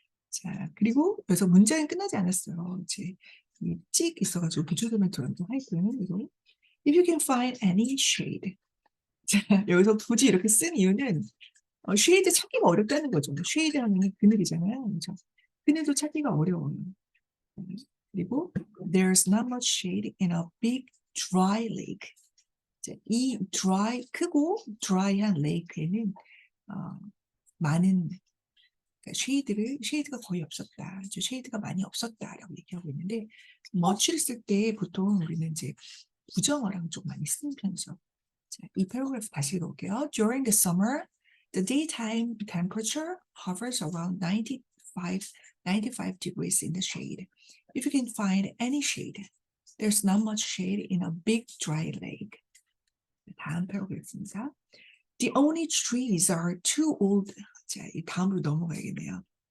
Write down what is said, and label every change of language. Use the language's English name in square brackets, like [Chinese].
[Korean] 자, 그리고 여기서 문장이 끝나지 않았어요. 이제 찍 있어가지고 부조금을 들었는데 하여튼 이거 [English] If you can find any shade. [Korean] 자, 여기서 굳이 이렇게 쓴 이유는 쉐이드 찾기가 어렵다는 거죠. 쉐이드 하면 그늘이잖아요. 그렇죠? 그늘도 찾기가 어려워요. [English] 그리고 there's not much shade in a big dry lake. 자, 이 dry, [Korean] 크고 dry한 레이크에는 많은 그러니까 쉐이드가 거의 없었다. 아주 쉐이드가 많이 없었다라고 얘기하고 있는데 much를 쓸 때 보통 우리는 이제 부정어랑 좀 많이 쓰는 편이죠. 자, 이 패러그래프 다시 읽어볼게요. [English] During the summer, the daytime temperature hovers around 95 degrees in the shade. If you can find any shade, there's not much shade in a big dry lake. [Korean] 다음 패러그래프입니다. [English] The only trees are too old. [Korean] 자, 이 다음으로 넘어가야겠네요.